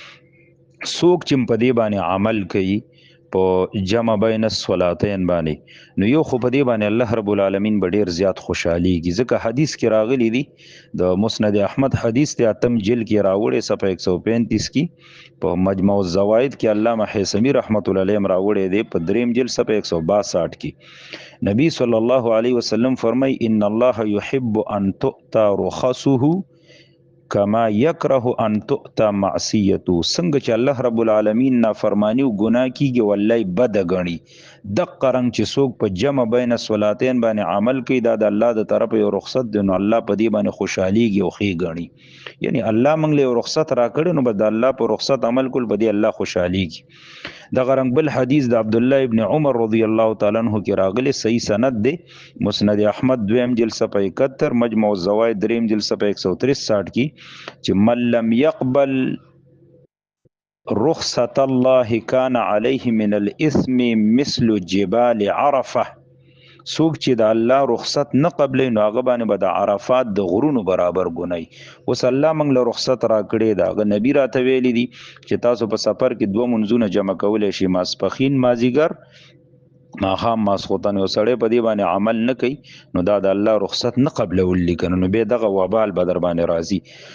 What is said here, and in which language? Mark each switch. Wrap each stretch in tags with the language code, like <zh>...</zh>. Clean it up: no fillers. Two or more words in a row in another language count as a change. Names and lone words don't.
<ps>څوک چې په دې باندې عمل کوي په جمع بین الصلاتین باندې، نو یو خو په دې باندې الله رب العالمین به ډېر زیات خوشحالیږي، ځکه حدیث کې راغلی دی د مسند احمد حدیث دی، اتم جلد کې راوړی صفحه 135 کې، په مجموع الزوائد کې علامه حیثمی رحمت الله علیه راوړی دی په دریم جلد صفحه 162 کې.</ps> <ar>نبی صلی الله علیه وسلم فرمای ان الله یحب ان تؤتى رخصه کما یکره ان تؤتى معصیته.</ar> <ps>څنګه چې الله رب العالمین نافرمانی او ګناه کیږي والله بد غني، دغه رنګ چې څوک په جمع بین الصلاتین باندې عمل کوي، دا د الله د طرفه یو رخصت دی، نو الله په دې باندې خوشحالیږي او ښې ګڼي. یعنی الله موږ له رخصت راکړي، نو به د الله په رخصت عمل کول په دې الله خوشحالیږي. دغه رنګ بل حدیث د عبد الله ابن عمر رضی الله تعالی عنہ کې راغلی، صحیح سند دی، مسند احمد دویم جلد صفحه 71، مجموع الزوائد دریم جلد صفحه 163 کې، چې</ps> <ar>من لم يقبل رخصت الله كان عليه من الاثم مثل جبال عرفه.</ar> <ps>څوک چې د الله رخصت نه قبلې، نو هغه باندې به د عرفات د غرونو برابر ګنای. اوس الله موږ له رخصت راکړی دا، هغه نبی راته ویلی دي چې تاسو په سفر کې دوه منځونه جمع کولی شي، ماسپخین مازدیګر، ماښام ماسخوتن. یو سړی په دې باندې عمل نه کوي، نو دا د الله رخصت نه قبلول لیکنه، نو بیا دغه وبال به در باندې راځي.</ps>